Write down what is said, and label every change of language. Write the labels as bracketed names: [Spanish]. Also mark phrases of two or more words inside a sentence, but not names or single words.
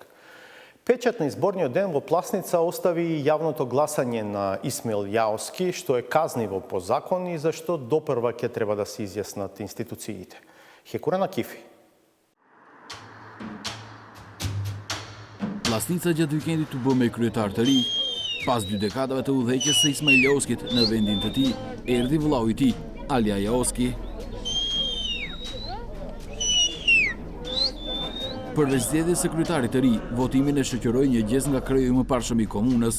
[Macedonian] Печат на изборниот ден во Пласница остави и јавното гласање на Исмаил Јаоски, што е казниво по закон и зашто допрва ќе треба да се изјаснат институциите. Хекура на Кифи. [Albanian] Пласница gjatë vikendit u bë me kryetar të ri. Pas 2 dekadave të udhëheqjes së Ismail Јaoskit në vendin të tij, erdhi vllau i tij, Alija Јaoski. Përveç zgjedhjes së kryetarit të ri, votimin e shoqëroi një gjes nga kreu i mëparshëm i komunës.